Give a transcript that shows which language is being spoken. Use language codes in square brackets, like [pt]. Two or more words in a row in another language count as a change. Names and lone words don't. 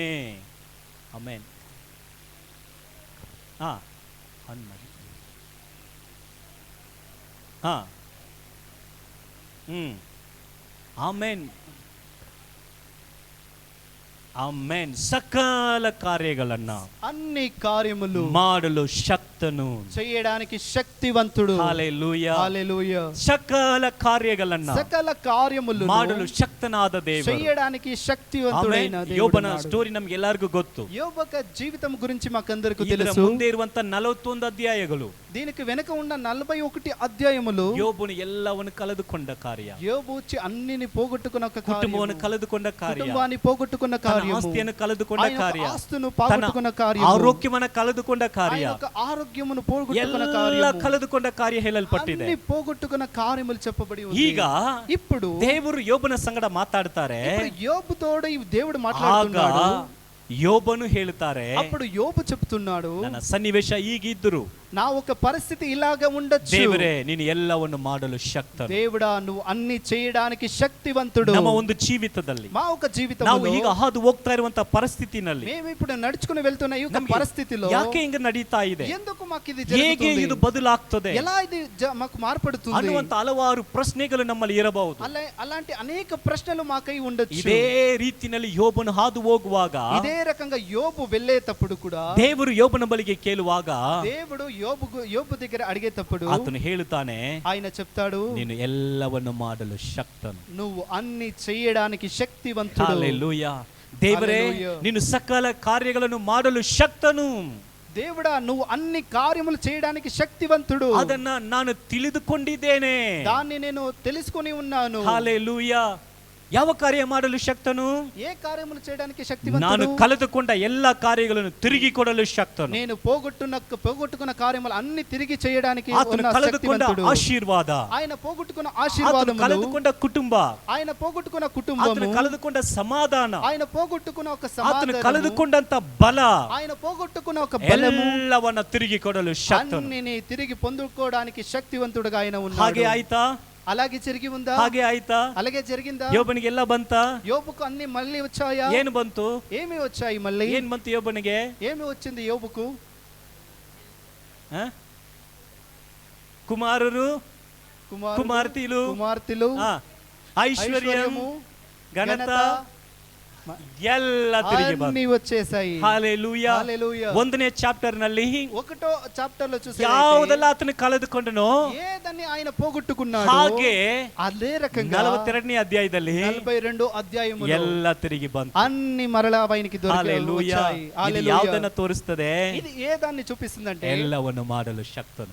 [kn] ಆಮೆನ್. ಆಮೆನ್. ಆಮೆನ್. ಸಕಲ ಕಾರ್ಯಗಳನ್ನ [te] అన్ని కార్యములు [kn] ಮಾಡಲು ಶಕ್ತನು, [te] చేయడానికి శక్తివంతుడు. హల్లెలూయా. హల్లెలూయా. [kn] ಸಕಲ ಕಾರ್ಯಗಳನ್ನ [te] సకల కార్యములు [kn] ಮಾಡಲು ಶಕ್ತನಾದ ದೇವರು, [te] చేయడానికి శక్తివంతుడైన దేవుడు. [kn] ಯೋಬನ ಸ್ಟೋರಿ ನಮ್ಗೆ ಎಲ್ಲರಿಗೂ ಗೊತ್ತು. [te] యోబు జీవితం గురించి మాకందరికీ [kn] ಇದರ [te] తెలుసు. [kn] ಮುಂದೆ ಇರುವಂತ 41 ಅಧ್ಯಾಯಗಳು, [te] దీనికి వెనక ఉన్న 41 అధ్యాయములు [kn] ಯೋಬನು ಎಲ್ಲವನ್ನು ಕಳೆದುಕೊಂಡ ಕಾರ್ಯ, [te] యోబు అన్నిని పోగొట్టుకున్న ఒక కార్యము, [kn] ಕುಟುಂಬವನ್ನು ಕಳೆದುಕೊಂಡ ಕಾರ್ಯ, [te] కుటుంబాన్ని పోగొట్టుకున్న కార్యము, [kn] ಆಸ್ತಿಯನ್ನು ಕಳೆದುಕೊಂಡ ಕಾರ್ಯ, [te] ఆస్తును పోగొట్టుకున్న కార్యము, [kn] ಆರೋಗ್ಯವನ್ನು ಕಳೆದುಕೊಂಡ ಕಾರ್ಯ, [te] ఆరోగ్యమును పోగొట్టుకున్న [kn] ಎಲ್ಲ [te] కార్యము, [kn] ಕಳೆದುಕೊಂಡ ಕಾರ್ಯ ಹೇಳಲ್ಪಟ್ಟಿದೆ. [te] అన్ని పోగొట్టుకున్న కార్యములు చెప్పబడి ఉంది. [kn] ಈಗ [te] ఇప్పుడు [kn] ದೇವರು ಯೋಬನ ಸಂಗಡ ಮಾತಾಡ್ತಾರೆ. [te] యోబుతోడు ఈ దేవుడు [kn] ಆಗ [te] మాట్లాడుతున్నాడు. [kn] ಯೋಬನು ಹೇಳ್ತಾರೆ, [te] అప్పుడు యోబు చెప్తున్నాడు, [kn] ನನ್ನ ಸನ್ನಿವೇಶ ಹೀಗಿದ್ದರು, [te] నా ఒక పరిస్థితి ఇలాగా ఉండొచ్చు. [kn] ದೇವರೇ ನೀನು ಎಲ್ಲವನ್ನು ಮಾಡಲು ಶಕ್ತನು. [te] దేవుడా నువ్వు అన్ని చేయడానికి శక్తివంతుడు. [kn] ನಮ್ಮ ಒಂದು ಜೀವಿತದಲ್ಲಿ [te] మా ఒక జీవితంలో [kn] ನಾವು ಈಗ ಹಾದು ಹೋಗ್ತಾ ಇರುವಂತ ಪರಿಸ್ಥಿತಿನಲ್ಲಿ [te] మేము ఇప్పుడు నడుచుకుని వెళ్తున్న ఈ యొక్క పరిస్థితిలో [kn] ಯಾಕೆ ಹಿಂಗ ನಡೀತಾ ಇದೆ, [te] ఎందుకు మాకు ఇది [kn] ಹೇಗೆ [te] జరుగుతుంది, [kn] ಇದು ಬದಲಾಗ್ತದೆ [te] ఎలా ఇది మాకు మార్పడుతుంది [kn] ಅನ್ನುವಂತ ಹಲವಾರು ಪ್ರಶ್ನೆಗಳು ನಮ್ಮಲ್ಲಿ ಇರಬಹುದು. [te] అలాంటి అనేక ప్రశ్నలు మాకై ఉండొచ్చు. [kn] ಇದೇ ರೀತಿಯಲ್ಲಿ ಯೋಬನು ಹಾದು ಹೋಗುವಾಗ, [te] ఇదే రకంగా యోబు వెళ్ళేటప్పుడు కూడా [kn] ದೇವರು ಯೋಬನ ಬಳಿಗೆ ಕೇಳುವಾಗ, [te] దేవుడు యోబు దగ్గర అడిగేటప్పుడు [kn] ಆತನು ಹೇಳುತ್ತಾನೆ, [te] ఆయన చెప్తాడు, [kn] ನೀನು ಎಲ್ಲವನ್ನು ಮಾಡಲು ಶಕ್ತನು. [te] నువ్వు అన్ని చేయడానికి శక్తివంతుడు. [kn] ಹಲ್ಲೆಲೂಯಾ. ದೇವರೇ ಹಲ್ಲೆಲೂಯಾ. ನೀನು ಸಕಲ ಕಾರ್ಯಗಳನ್ನು ಮಾಡಲು ಶಕ್ತನು. [te] దేవుడా నువ్వు అన్ని కార్యములు చేయడానికి శక్తివంతుడు. [kn] ಅದನ್ನ ನಾನು ತಿಳಿದುಕೊಂಡಿದ್ದೇನೆ. [te] దాన్ని నేను తెలుసుకొని ఉన్నాను. హల్లెలూయా. [kn] ಯಾವ ಕಾರ್ಯ ಮಾಡಲು ಶಕ್ತನು? [te] ఏ కార్యములు చేయడానికి [kn] ನಾನು [te] శక్తివంతుడు? [kn] ಕಳೆದುಕೊಂಡ ಎಲ್ಲ ಕಾರ್ಯಗಳನ್ನು ತಿರುಗಿ ಕೊಡಲು ಶಕ್ತನು. [te] నేను పోగొట్టుకున్న కార్యములు అన్ని తిరిగి చేయడానికి [kn] ಆತನು [te] ఉన్న [kn] ಕಳೆದುಕೊಂಡ [te] శక్తివంతుడు. [kn] ಆಶೀರ್ವಾದ, [te] ఆయన పోగొట్టుకున్న [kn] ಆತನು [te] ఆశీర్వాదములు, [kn] ಕಳೆದುಕೊಂಡ ಕುಟುಂಬ, [te] ఆయన పోగొట్టుకున్న [kn] ಆತನು [te] కుటుంబము, [kn] ಕಳೆದುಕೊಂಡ ಸಮಾಧಾನ, [te] ఆయన పోగొట్టుకున్న ఒక [kn] ಆತನು [te] సమాధానము, [kn] ಕಳೆದುಕೊಂಡಂತ ಬಲ, [te] ఆయన పోగొట్టుకున్న ఒక బలము, [kn] ಎಲ್ಲವನ್ನ ತಿರುಗಿ ಕೊಡಲು ಶಕ್ತನು. [te] అన్నిని తిరిగి పొందుకోవడానికి శక్తివంతుడుగా ఆయన [kn] ಹಾಗೆ [te] ఉన్నాడు. [kn] ಆಯ್ತಾ? [te] అలాగే జరిగి ఉందా? [kn] ಹಾಗೆ ಆಯ್ತಾ? [te] అలాగే జరిగిందా? [kn] ಯೋಬನಿಗೆ ಎಲ್ಲ ಬಂತ? [te] యోబుకు అన్ని మళ్ళీ వచ్చాయా? [kn] ಏನು ಬಂತು? [te] ఏమి వచ్చాయి మళ్ళీ? [kn] ಏನ್ ಬಂತು ಯೋಬನಿಗೆ? [te] ఏమి వచ్చింది యోబుకు? కుమారులు, కుమార్తెలు, ఐశ్వర్యము, ఘనత [kn] ಎಲ್ಲ ತಿರುಗಿ [te] అన్ని వచ్చేసాయి. హల్లెలూయా. హల్లెలూయా. [kn] 1ನೇ చాప్టర్ ನಲ್ಲಿ [te] 1వ చాప్టర్ లో చూస్తే [kn] ಯಾವುದೆಲ್ಲ ಆತನು ಕಳೆದುಕೊಂಡನೋ [te] ఏదని ఆయన పోగొట్టుకున్నాడు, [kn] ಹಾಗೆ [te] అదే రకంగా [kn] 42ನೇ ಅಧ್ಯಾಯದಲ್ಲಿ [te] 42 అధ్యాయములో [kn] ಎಲ್ಲ తిరిగి ಬಂತು. [te] అన్ని మరలా ఆయనకి హల్లెలూయా. ఇది [kn] ಯಾವುದನ್ನ తోರಿಸ್ತದೆ? [te] ఇది ఏ దాన్ని చూపిస్తుందంటే [kn] ಎಲ್ಲವನ್ನು ಮಾಡಲು ಶಕ್ತನು,